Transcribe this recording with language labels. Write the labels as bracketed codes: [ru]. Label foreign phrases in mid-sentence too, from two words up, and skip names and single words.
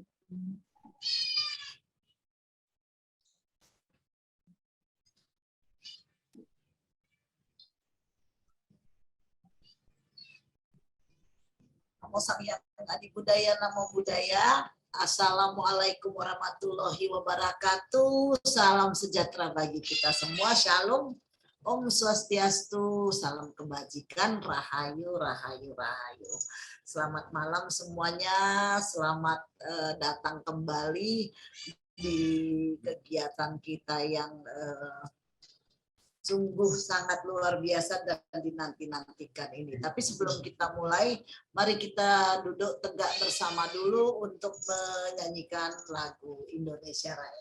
[pi] Namo Sang Hyang Adi Budaya, Namo Buddhaya. [ar] السلام عليكم ورحمة الله وبركاته. [id] Salam sejahtera bagi kita semua. Shalom. [ban] Om Swastiastu. [id] Salam kebajikan. [jv] Rahayu, rahayu, rahayu. [id] Selamat malam semuanya. Selamat datang kembali di kegiatan kita yang sungguh sangat luar biasa dan dinanti-nantikan ini. Tapi sebelum kita mulai, mari kita duduk tegak bersama dulu untuk menyanyikan lagu Indonesia Raya.